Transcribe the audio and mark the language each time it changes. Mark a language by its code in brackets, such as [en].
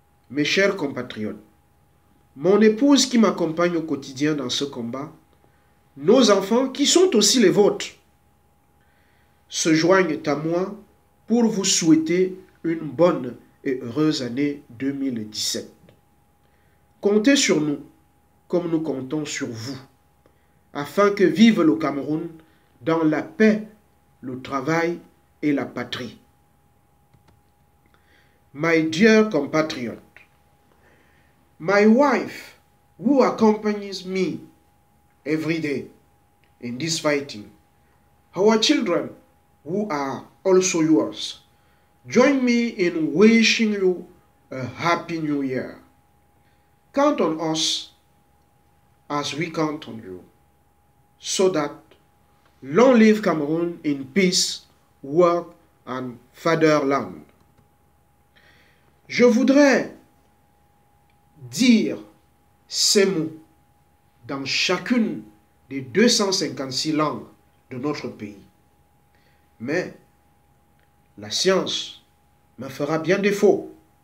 [fr] Mes chers compatriotes, mon épouse qui m'accompagne au quotidien dans ce combat, nos enfants qui sont aussi les vôtres, se joignent à moi pour vous souhaiter une bonne et heureuse année 2017. Comptez sur nous comme nous comptons sur vous, afin que vive le Cameroun dans la paix, le travail et la patrie. [en] My dear compatriot, my wife, who accompanies me every day in this fighting, our children, who are also yours, join me in wishing you a happy new year. Count on us as we count on you, so that long live Cameroon in peace, work and fatherland. [fr] Je voudrais dire ces mots dans chacune des 256 langues de notre pays. Mais la science me fera bien défaut.